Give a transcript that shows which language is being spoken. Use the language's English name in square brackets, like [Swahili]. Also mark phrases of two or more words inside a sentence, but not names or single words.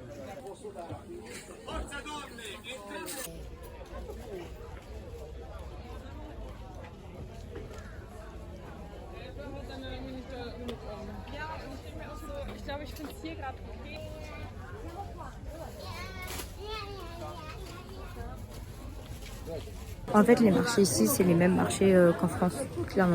[Italian] Forza donne! [German] Ich glaube, ich finde es hier gerade okay. [French] en fait, les marchés ici, c'est les mêmes marchés qu'en France, clairement.